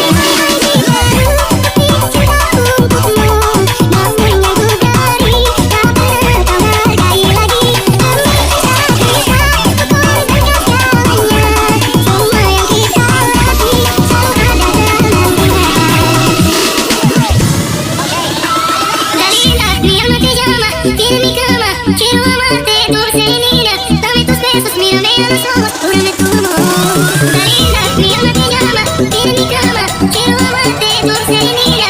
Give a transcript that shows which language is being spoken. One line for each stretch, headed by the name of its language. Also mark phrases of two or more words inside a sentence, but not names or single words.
Indonesian: Bukti cinta untukmu, namun yang ku beri tak pernah kau hargai lagi. Demi cinta kita, ku korbankan segalanya. Semua yang kita lewati selalu ada dalam.
Spanish: Tiene mi cama, quiero amarte dulce y linda. Dame tus besos, mírame a los ojos, júrame tu amor. Linda, mi alma te llama, tiene mi cama, quiero amarte dulce y linda.